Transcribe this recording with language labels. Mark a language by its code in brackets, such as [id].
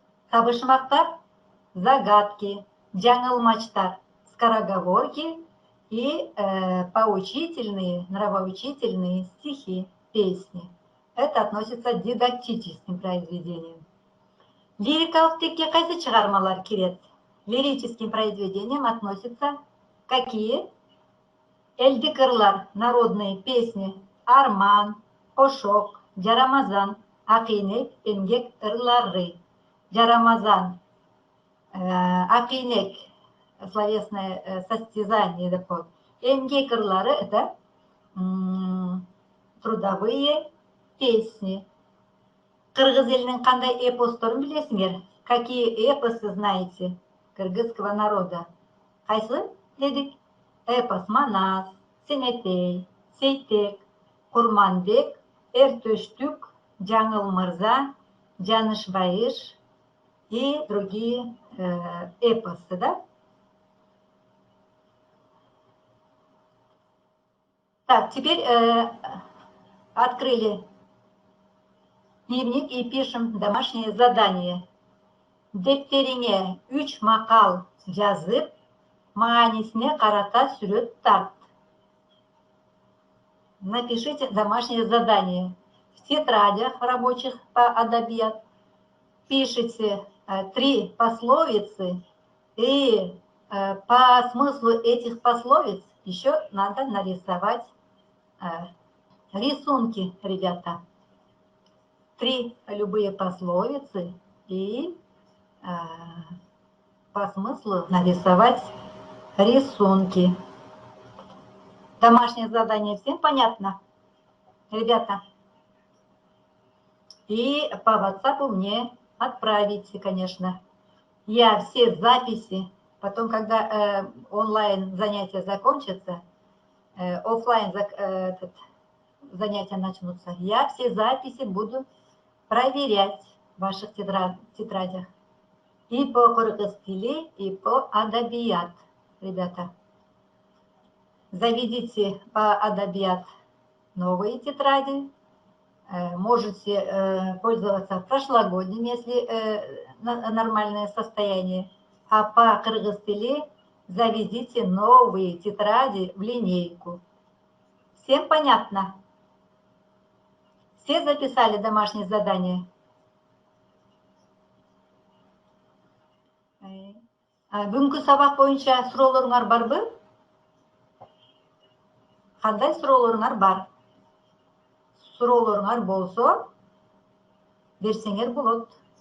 [ru] Табышмактар — загадки, жаңылмаштар — скороговорки и поучительные, нравоучительные стихи, песни. Это относится к дидактическим произведениям. [ky] Лирикалык текке кайсы чыгармалар кирет? [ru] Лирическим произведениям относятся какие? [ky] Элдик ырлар, [ru] народные песни, [ky] арман, кошок, жарамазан, акийнек, эмгек ырлары. [ru] Жарамазан, акийнек, словесное состязание, такое. [ky] Эмгек ырлары [ru] — это трудовые песни. [ky] Кыргыз элинин кандай эпосторун билесиңер? [ru] Какие эпосы знаете кыргызского народа? [ky] Кайсы дедик? [ru] Эпос Манас, Семетей, Сейтек, Курманбек, Эртөштүк, Жаңыл мырза, Жанышбайыш и другие эпосы, да? Так, теперь открыли дневник и пишем домашнее задание. [ky] Дептериңе 3 макал жазып, маанисине карата сүрөт тарт. [ru] Напишите домашнее задание. В тетрадях рабочих по адабият пишите 3 пословицы, и по смыслу этих пословиц еще надо нарисовать рисунки, ребята. 3 любые пословицы и по смыслу нарисовать рисунки. Домашнее задание всем понятно? Ребята? И по WhatsApp мне отправите, конечно. Я все записи, потом, когда онлайн занятия закончатся, офлайн занятия начнутся, я все записи буду проверять в ваших тетрадях. И по кыргыз тили, и по адабият, ребята. Заведите по адабият новые тетради. Можете пользоваться прошлогодним, если нормальное состояние. А по кыргыз тили заведите новые тетради в линейку. Всем понятно? Все записали домашнее задание? [ky] Бүгүнкү сабак боюнча суроолоруңар барбы? Кандай суроолоруңар бар? Суроолоруңар болсо, берсеңер болот.